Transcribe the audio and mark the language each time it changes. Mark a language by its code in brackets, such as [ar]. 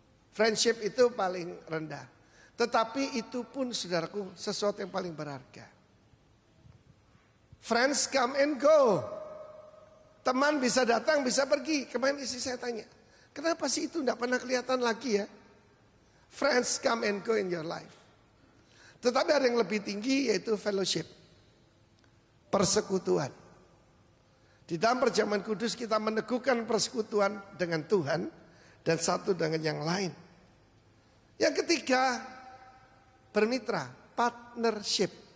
[id] Friendship itu paling rendah. Tetapi itu pun saudaraku sesuatu yang paling berharga. [en] Friends come and go. [id] Teman bisa datang bisa pergi. Kemarin istri saya tanya, kenapa sih itu tidak pernah kelihatan lagi ya? [en] Friends come and go in your life. [id] Tetapi ada yang lebih tinggi yaitu fellowship. Persekutuan. Di dalam perjamuan kudus kita meneguhkan persekutuan dengan Tuhan dan satu dengan yang lain. Yang ketiga, bermitra, partnership.